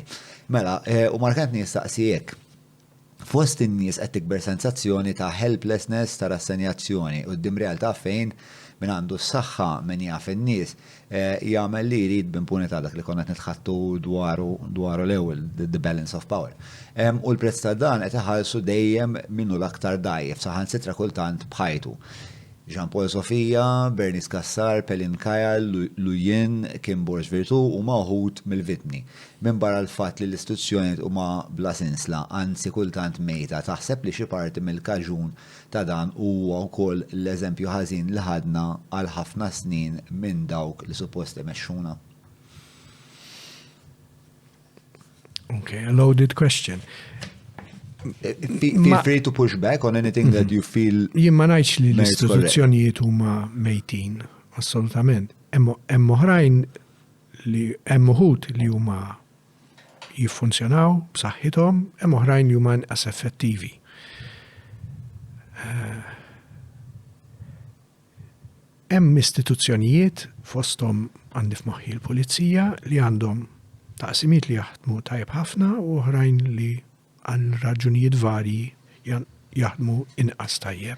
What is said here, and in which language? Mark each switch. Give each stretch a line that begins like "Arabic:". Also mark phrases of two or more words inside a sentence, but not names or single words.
Maltese: Mela, u Mark Anthony jistaqsi hekk. Fost in-nies qed tikber sensazzjoni ta' helplessness, ta' rassenjazzjoni u d-dim realtà fejn minn għandu s-saħħa minn jaf in-nies jagħmel li jrid b'impunità dak li konna qed nitħattu dwaru l-ewwel
English: the balance of power.
Maltese: U l-prezz ta' dan qed iħallsu dejjem minnu l-aktar dajjef saħansitra kultant bħajtu. Jean-Paul Sofia, Bernice Kassar, Pelin Kajal, Lujen, Kim Borx Virtu u maħut mill-vitni. Minn barra l-fat li l-istituzzjoniet u ma bla sinsla anzi kultant mejta taħseb li xi parti mill-kaġun ta' dan huwa wkoll l-eżempju ħażin li ħadna għal ħafna snin minn dawk li suppost imexxuna.
English: Okay, a loaded question. Feel free to push back on anything that you feel.
Maltese: Jien ma ngħidx li l-istituzzjonijiet huma mejtin, assolutament. Hemm oħrajn li hemm uħud li huma jiffunzjonaw b'saħħithom, hemm oħrajn li huma inqas effettivi. Hemm istituzzjonijiet fosthom għandi f'moħħi l-pulizija li għandhom taqsimiet li jaħdmu tajjeb ħafna u oħrajn li għal raġunijiet varji jaħdmu inqas tajjeb.